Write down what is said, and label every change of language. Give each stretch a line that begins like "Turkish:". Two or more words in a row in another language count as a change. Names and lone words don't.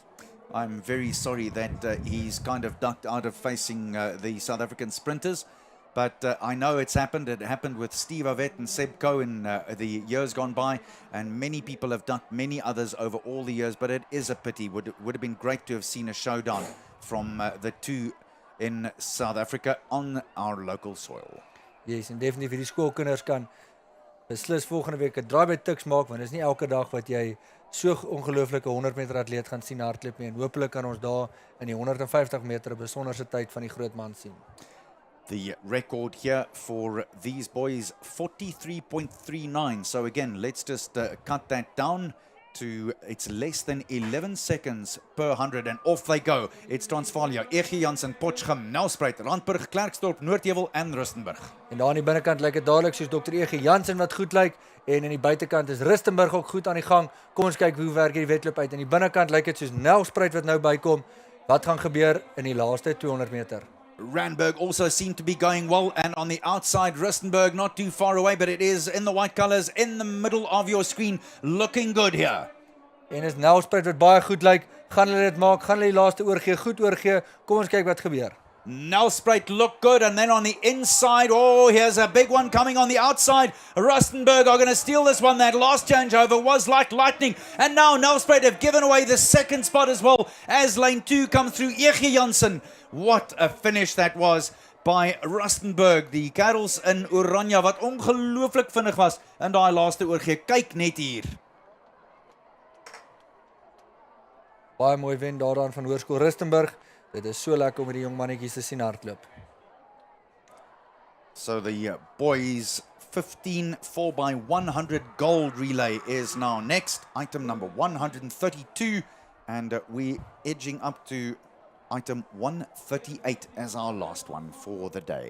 English: I'm very sorry that he's kind of ducked out of facing the South African sprinters. But I know it's happened. It happened with Steve Avet and Seb Coe in the years gone by. And many people have ducked many others over all the years. But it is a pity. Would have been great to have seen a showdown from the two in South Africa on our local soil. Yes,
Afrikaans: en definitief hierdie skoolkinders kan beslis volgende week 'n draai by Tuks maak, want dit is nie elke dag wat jy so ongelooflike 100 meter atleet gaan sien hardloop nie, en hopelik kan ons daar in die 150 meter 'n besonderse tyd van die groot man sien.
English: The record here for these boys, 43.39. So again, let's just cut that down to, it's less than 11 seconds per 100, and off they go. It's Transvaal, Ege Jansen, Potchefstroom, Nelspruit, Randburg, Klerksdorp, Noordheuwel en Rustenburg.
Afrikaans: En daar aan die binnekant lyk dit dadelik soos Dr. Ege Jansen wat goed lyk, en in die buitekant is Rustenburg ook goed aan die gang. Kom ons kyk hoe werk hierdie wedloop uit. In die binnekant lyk dit soos Nelspruit wat nou bykom. Wat gaan gebeur in die laaste 200 meter?
English: Randburg also seemed to be going well, and on the outside, Rustenburg not too far away, but it is in the white colours in the middle of your screen, looking good here.
Afrikaans: En is Nelspruit wat baie goed lyk, gaan hulle dit maak, gaan hulle die laaste oorgee, goed oorgee, kom ons kyk wat gebeur.
English: Nelspruit look good, and then on the inside, oh, here's a big one coming on the outside. Rustenburg are going to steal this one. That last changeover was like lightning, and now Nelspruit have given away the second spot as well as lane 2 comes through. Ege Jansen, what a finish that was by Rustenburg.
Afrikaans: Die kerels in Oranje wat ongelooflik vinnig was in daai laaste oorgee. Kyk net hier. Baie mooi wen daaraan van Hoërskool Rustenburg. Dit is so lekker om die jong mannetjies te sien hardloop.
English: So the boys 15 4x100 gold relay is now next. Item number 132, and we edging up to item 138 as our last one for the day.